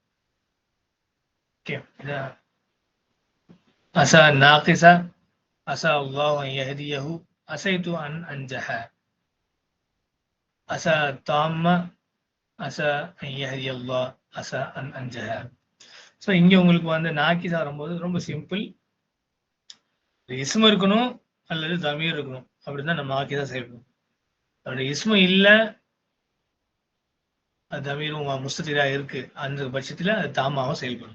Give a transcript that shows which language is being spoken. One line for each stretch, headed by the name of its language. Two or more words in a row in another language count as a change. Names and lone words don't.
Arabic: كيف إذا عسى ناقصا عسى الله أن يهديه عسيت أن أنجح عسى تامة عسى أن يهدي الله عسى أن أنجح.
Tamil: ஸோ இங்கே உங்களுக்கு வந்து நாக்கிஸ் வரும்போது ரொம்ப சிம்பிள். இஸ்மு இருக்கணும் அல்லது தமீர் இருக்கணும். அப்படிதான் நம்ம ஆக்கிதான் செயல்படும். அதோட இஸ்மு இல்லை, அது தமீரும் முஸ்ததிரா இருக்கு, அந்த பட்சத்தில் அது தாமாவும் செயல்படும்.